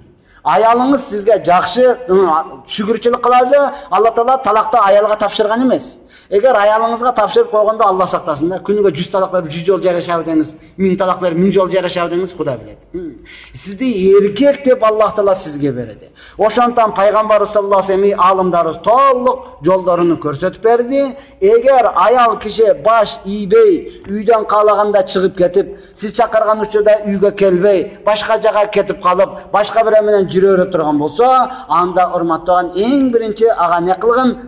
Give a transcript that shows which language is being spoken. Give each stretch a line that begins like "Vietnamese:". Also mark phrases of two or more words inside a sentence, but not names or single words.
Kyrgyz: Аялыңыз сизге жакшы шүгүрчүлүк кылады, Алла Таала талакты аялга тапшырган эмес. Эгер аялыңызга тапшырып койгондо Алла сактасын да, күнүгө 100 талак берип 100 жол жарашабы деңиз, 1000 талак берип 1000 жол жарашабы деңиз, Кудай билет. Сизди эркек деп Аллах Таала сизге берди. Ошондон пайгамбарыбыз
Arabic: صلى الله عليه وسلم
Kyrgyz: аалымдарыбыз толук жолдорун көрсөтүп берди. Эгер аял киши баш ийбей, үйдөн каалаганда чыгып кетип, сиз чакырган учурда үйгө келбей, башка жака кетип калып, башка бирөө менен жүрө бере турган болсо, анда урматтаган эң биринчи ага не кылгын?